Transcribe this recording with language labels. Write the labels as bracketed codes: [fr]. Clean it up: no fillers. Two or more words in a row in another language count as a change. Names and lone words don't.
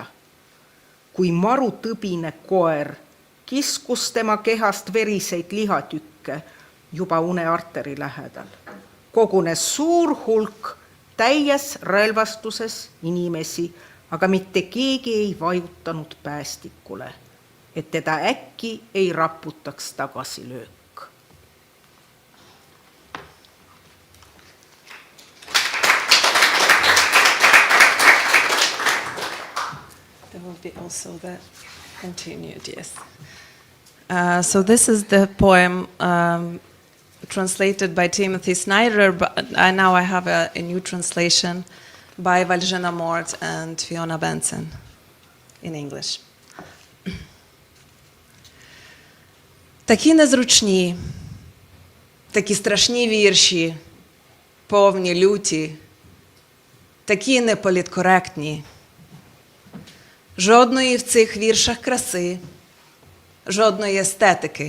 [et] Kui marutõbine koer kiskus tema kehast veriseid lihatükke juba unearteri lähedal. Kogunes suur hulk täies relvastuses inimesi, aga mitte keegi ei vajutanud päästikule, et teda äkki ei raputaks tagasilöök. [en] There will be also the continued, yes. So this is the poem translated by Timothy Snyder, but now I have a new translation by Valjena Mort and Fiona Benson in English. [uk] Такі незручні, такі страшні вірші, повні люті, такі неполіткоректні. Жодної в цих віршах краси, жодної естетики.